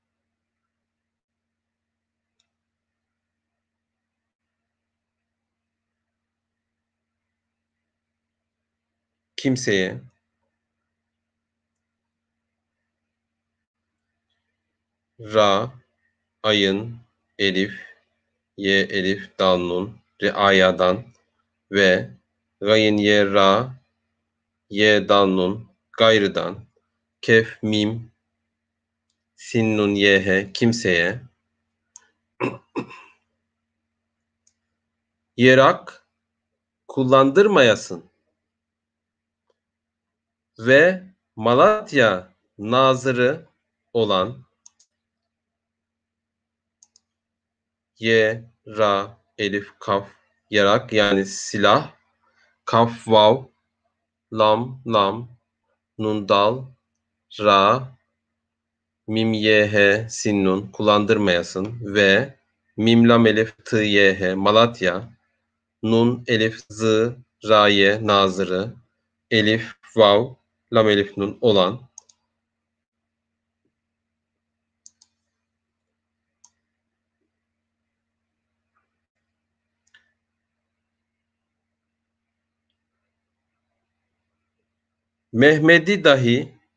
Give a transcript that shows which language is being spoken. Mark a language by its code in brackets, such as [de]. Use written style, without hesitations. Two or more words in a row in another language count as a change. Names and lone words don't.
[tr] kimseye ra, ayın, elif, ye, elif, dal, nun, reayadan ve gayın, ye, ra, ye, dal, nun, gayrıdan, kef, mim, sin, nun, ye, he, kimseye, yerak, kullandırmayasın ve Malatya nazırı olan ye, ra, elif, kaf, yarak yani silah, kaf, vav, lam, nun, dal, ra, mim, ye, he, sin, nun kullandırmayasın ve mim, lam, elif, tı, ye, he, Malatya, nun, elif, zı, ra, ye, nazırı, elif, vav, lam, elif, nun olan Mehmedi dahi